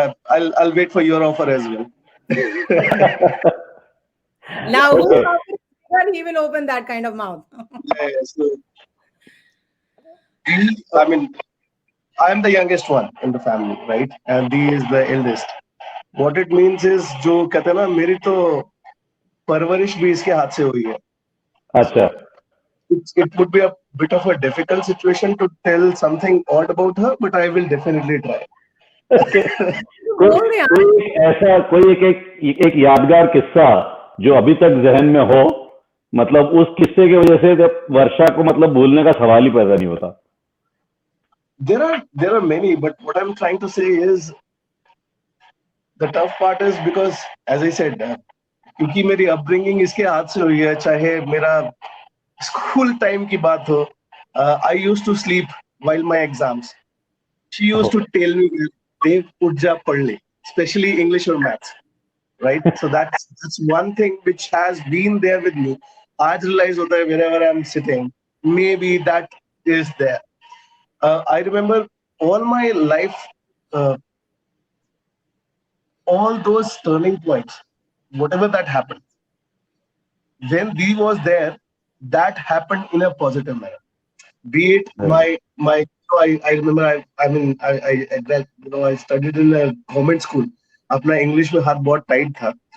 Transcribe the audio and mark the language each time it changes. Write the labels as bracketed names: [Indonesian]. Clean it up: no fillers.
[English] I'll wait for your offer as well. Now Okay. he will open that kind of mouth. Yeah, so I mean, I'm the youngest one in the family, right? And Dee is the eldest. What it means is, [Hindi] जो कहते हैं ना, मेरी तो परवरिश भी इसके हाथ से हुई है. अच्छा. [English] It would be a bit of a difficult situation to tell something odd about her, but I will definitely try. [Hindi] बोल रहे हैं. कोई एक यादगार किस्सा जो अभी तक जहन में हो, मतलब उस किस्से की वजह से वर्षा को मतलब भूलने का सवाल ही पैदा नहीं होता. [English] There are many, but what I'm trying to say is the tough part is because, as I said, [Hindi] क्योंकि मेरी upbringing इसके हाथ से हुई है, चाहे मेरा school time की बात हो, [English] I used to sleep while my exams. She used to tell me, Dev, [Hindi] उठ जा पढ़ ले, [English] especially English or maths, right? So that's one thing which has been there with me. [Hindi] आज realize होता है [English] wherever I'm sitting, maybe that is there. I remember all my life, all those turning points, whatever that happened, when Dee was there, that happened in a positive manner. Be it my I remember I studied in a government school. [Hindi] अपना English में हाथ बहुत tight था.